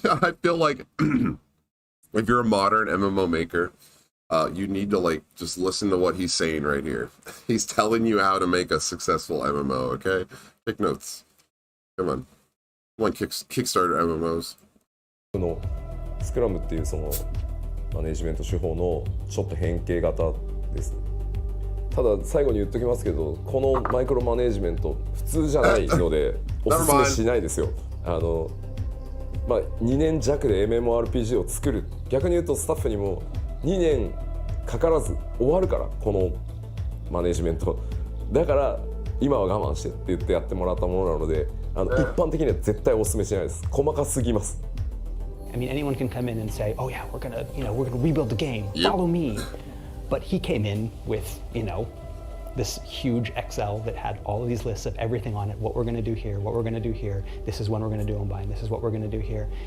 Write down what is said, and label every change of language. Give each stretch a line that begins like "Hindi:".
English: I feel like if you're a modern MMO maker, you need to like just listen to what he's saying right here. He's telling you how to make a successful MMO, okay? Take notes. Come on. Come on, Kickstarter MMOs.
Japanese: のスクラムっていうそのマネジメント手法のちょっと変形型ですね。ただ最後に言っときますけど、このマイクロマネジメント普通じゃないのでおすすめしないですよ。まあ、2年弱で MMORPG を作る、逆に言うとスタッフにも2年かからず終わるから、このマネジメントだから今は我慢してって言ってやってもらったものなので、一般的には絶対おすすめしないです。細かすぎます。
English: I mean, anyone can come in and say, "Oh yeah, we're gonna rebuild the game. Follow me." But he came in with, this huge Excel that had all of these lists of everything on it, what we're going to do here, what we're going to do here, this is when we're going to do them by, and this is what we're going to do here.